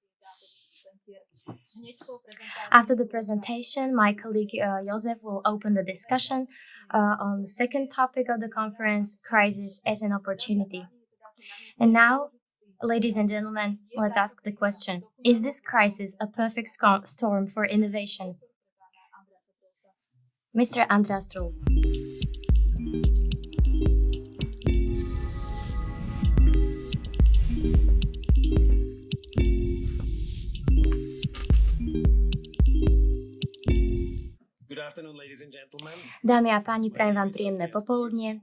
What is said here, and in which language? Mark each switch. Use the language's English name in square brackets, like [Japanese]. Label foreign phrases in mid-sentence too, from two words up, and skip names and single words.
[English] After the presentation, my colleague Josef will open the discussion on the second topic of the conference, crisis as an opportunity. And now, Ladies and gentlemen, let's ask the question. Is this crisis a perfect storm for innovation? Mr. Andreas Truls. [Slovak] Dámy a páni, prajem vám príjemné popoludne.